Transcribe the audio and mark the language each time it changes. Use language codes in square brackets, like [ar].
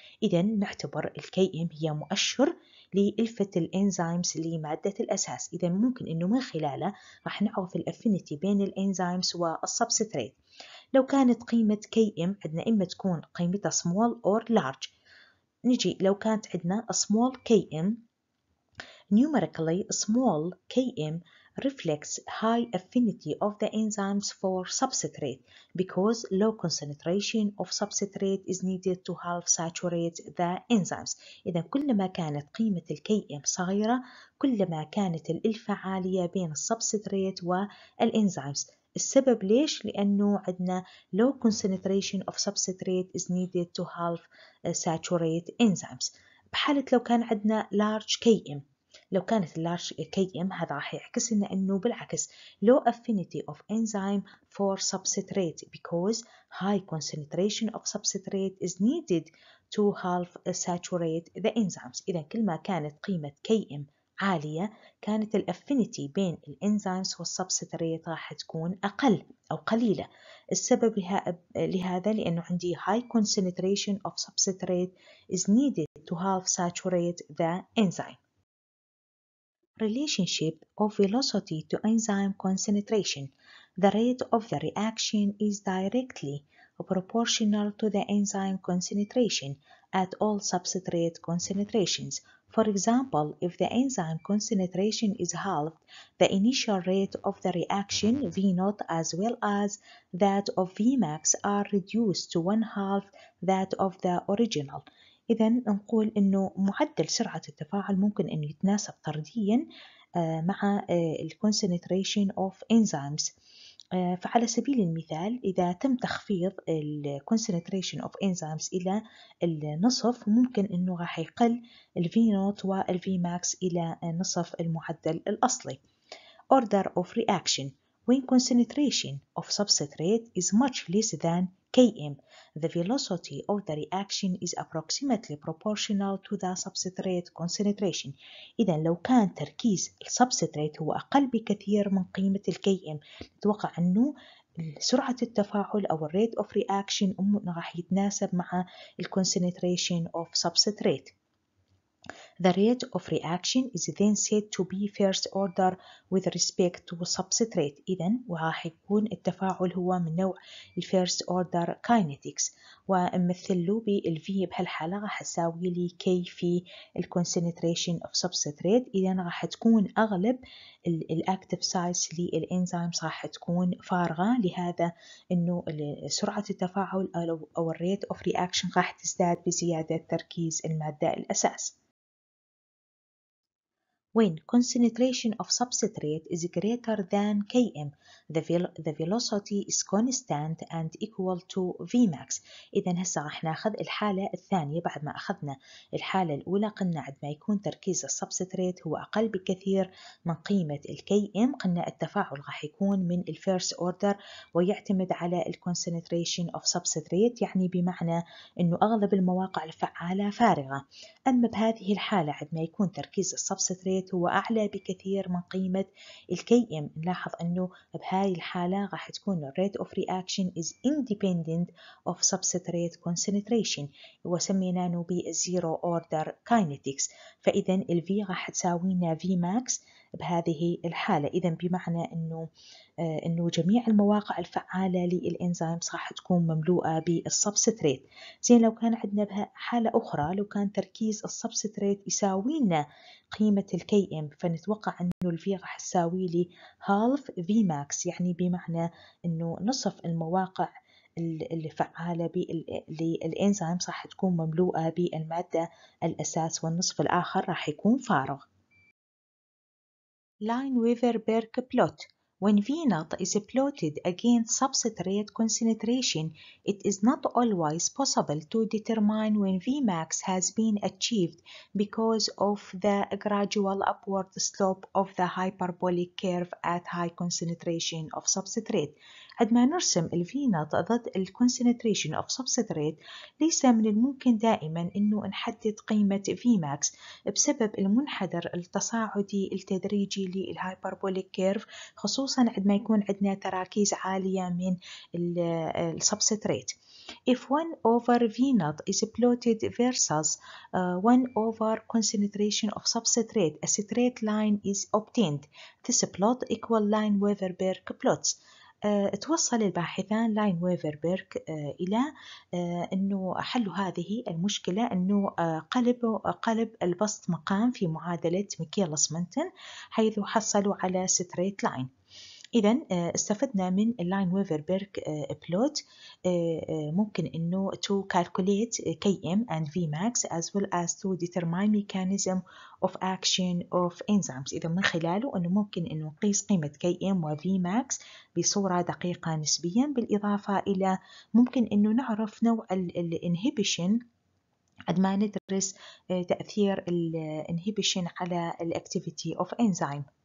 [ar] إذا نعتبر الكي ام هي مؤشر لإلفة الإنزيمز لمادة الأساس. إذا ممكن إنه من خلاله راح نعرف الأفينيتي بين الإنزيمز والسبستريت. لو كانت قيمة كي ام عندنا إما تكون قيمتها [en] small or large. [ar] نجي لو كانت عندنا [en] small K M numerically small Km reflects high affinity of the enzymes for substrate because low concentration of substrate is needed to help saturate the enzymes. [ar] إذا كلما كانت قيمة الKm صغيرة كلما كانت الإلفة عالية بين السبستريت والإنزيمز. السبب ليش؟ لأنه عندنا [en] low concentration of substrate is needed to help saturate enzymes. [ar] بحالة لو كان عندنا large Km، لو كانت اللارج كي ام هذا راح يعكس لنا انه بالعكس [en] low affinity of enzyme for substrate because high concentration of substrate is needed to help saturate the enzymes. [ar] إذا كل ما كانت قيمة كي ام عالية كانت الافينيتي بين الانزيمز والسبستريت راح تكون أقل أو قليلة. السبب لهذا لأنه عندي [en] high concentration of substrate is needed to help saturate the enzyme. Relationship of velocity to enzyme concentration. The rate of the reaction is directly proportional to the enzyme concentration at all substrate concentrations. For example, if the enzyme concentration is halved, the initial rate of the reaction V0 as well as that of Vmax are reduced to 1/2 that of the original. [ar] إذا نقول إنه معدل سرعة التفاعل ممكن إنه يتناسب طرديا مع [en] concentration of enzymes. [ar] فعلى سبيل المثال إذا تم تخفيض [en] concentration of enzymes [ar] إلى النصف ممكن إنه راح يقل V0 والVmax إلى نصف المعدل الأصلي. [en] Order of reaction. When concentration of substrate is much less than Km, the velocity of the reaction is approximately proportional to the substrate concentration. [ar] إذا لو كان تركيز السبستريت هو أقل بكثير من قيمة الKm نتوقع أنه سرعة التفاعل أو [en] rate of reaction [ar] راح يتناسب مع [en] concentration of substrate. The rate of reaction is then said to be first order with respect to substrate. [ar] إذن وراح يكون التفاعل هو من نوع [en] first order kinetics [ar] ومثل له بالV بهالحالة راح تساوي لي K في concentration of substrate. إذن راح تكون أغلب الأكتيف سايتس للإنزيمز راح تكون فارغة. لهذا إنه سرعة التفاعل أو [en] rate of reaction [ar] راح تزداد بزيادة تركيز المادة الأساس. [en] When concentration of substrate is greater than Km, the velocity is constant and equal to Vmax. [ar] إذا هسه راح ناخذ الحالة الثانية. بعد ما أخذنا الحالة الأولى قلنا عندما يكون تركيز السبستريت هو أقل بكثير من قيمة الKm قلنا التفاعل راح يكون من الفيرست أوردر ويعتمد على [en] concentration of substrate، [ar] يعني بمعنى أنه أغلب المواقع الفعالة فارغة. أما بهذه الحالة عندما يكون تركيز السبستريت substrate هو أعلى بكثير من قيمة الKm. نلاحظ أنه بهاي الحالة راح تكون [en] rate of reaction is independent of substrate concentration [ar] وسميناه ب [en] zero order kinetics. [ar] فإذا ال V راح تساوي لنا Vmax بهذه الحالة. إذا بمعنى أنه جميع المواقع الفعالة للإنزيمز راح تكون مملوءة بالسبستريت. زين لو كان عندنا حالة أخرى، لو كان تركيز السبستريت يساوي لنا قيمة الKm، فنتوقع أنه الV راح تساوي لي [en] half Vmax، [ar] يعني بمعنى أنه نصف المواقع الفعالة للإنزيمز راح تكون مملوءة بالمادة الأساس، والنصف الآخر راح يكون فارغ. [en] Lineweaver-Burke plot. When V0 is plotted against substrate concentration, it is not always possible to determine when Vmax has been achieved because of the gradual upward slope of the hyperbolic curve at high concentration of substrate. [ar] عندما نرسم ال V0 ضد ال [en] concentration of substrate، [ar] ليس من الممكن دائما أنه نحدد قيمة Vmax بسبب المنحدر التصاعدي التدريجي للهايبربوليك كيرف، خصوصا عندما يكون عندنا تراكيز عالية من السبستريت. [en] If 1 over V0 is plotted versus 1 over concentration of substrate, a straight line is obtained. This plot equal Lineweaver-Burke plots. [ar] توصل الباحثان لاينويفر-بيرك إلى أنه حل هذه المشكلة، أنه قلب البسط مقام في معادلة ميكيلس-منتن، حيث حصلوا على ستريت لاين. إذا استفدنا من اللاينويفر-بيرك بلوت ممكن أنه [en] to calculate Km and Vmax as well as to determine mechanism of action of enzymes. [ar] إذا من خلاله أنه ممكن أنه نقيس قيمة Km و Vmax بصورة دقيقة نسبيا، بالإضافة إلى ممكن أنه نعرف نوع الانهبيشن عندما ندرس تأثير الانهبيشن على الأكتيفيتي [en] of enzyme.